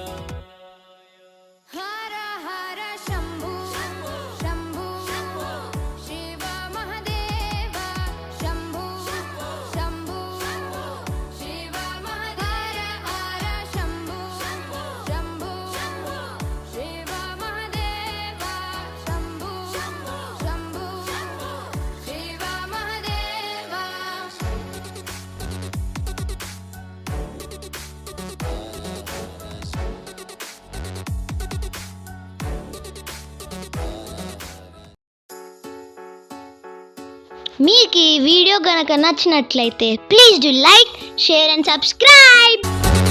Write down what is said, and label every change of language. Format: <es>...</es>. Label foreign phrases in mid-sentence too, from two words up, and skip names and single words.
<sa>हर हर शम्भु शम्भु शिव महादेव शम्भु शम्भु शिव महादेव हर शम्भु शम्भु शिव महादेव शम्भु शम्भु शिव महादेव।</sa> <te>మీకు ఈ వీడియో గనక నచ్చినట్లయితే</te> <en>please do like, share and subscribe.</en>